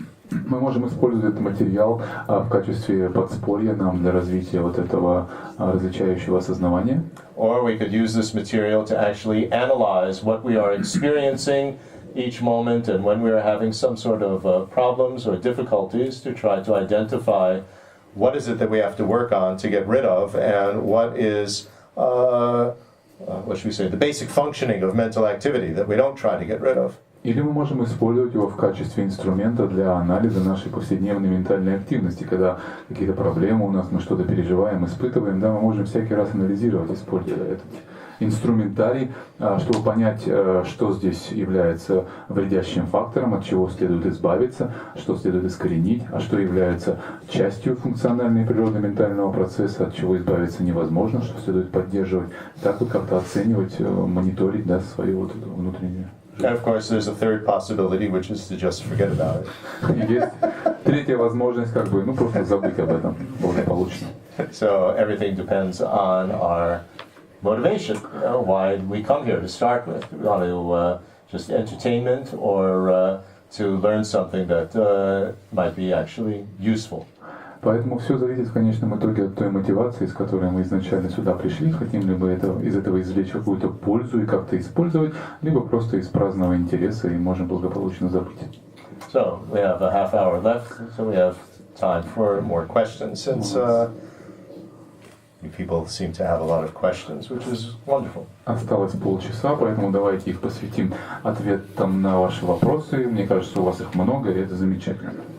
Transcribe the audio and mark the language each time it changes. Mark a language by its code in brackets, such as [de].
[ru] Мы можем использовать этот материал в качестве подспорья нам для развития вот этого различающего осознавания. [en] Or we could use this material to actually analyze what we are experiencing each moment, and when we are having some sort of problems or difficulties, to try to identify what is it that we have to work on to get rid of, and what is what should we say, the basic functioning of mental activity that we don't try to get rid of. [ru] Или мы можем использовать его в качестве инструмента для анализа нашей повседневной ментальной активности, когда какие-то проблемы у нас, мы что-то переживаем, испытываем, да, мы можем всякий раз анализировать, используя этот инструментарий, чтобы понять, что здесь является вредящим фактором, от чего следует избавиться, что следует искоренить, а что является частью функциональной природы ментального процесса, от чего избавиться невозможно, что следует поддерживать, так вот как-то оценивать, мониторить, да, свою вот эту внутреннюю. [en] And of course, there's a third possibility, which is to just forget about it. [ru] Есть третья возможность, как бы, просто забыть об этом благополучно. [en] So everything depends on our motivation. Why we come here to start with? We want to just entertainment, or to learn something that might be actually useful. [ru] Поэтому все зависит в конечном итоге от той мотивации, с которой мы изначально сюда пришли, хотим ли мы из этого извлечь какую-то пользу и как-то использовать, либо просто из праздного интереса и можем благополучно забыть. [en] So we have a half hour left, so we have time for more questions, since you people seem to have a lot of questions, which is wonderful. [ru] Осталось полчаса, поэтому давайте их посвятим ответам на ваши вопросы. Мне кажется, у вас их много, и это замечательно.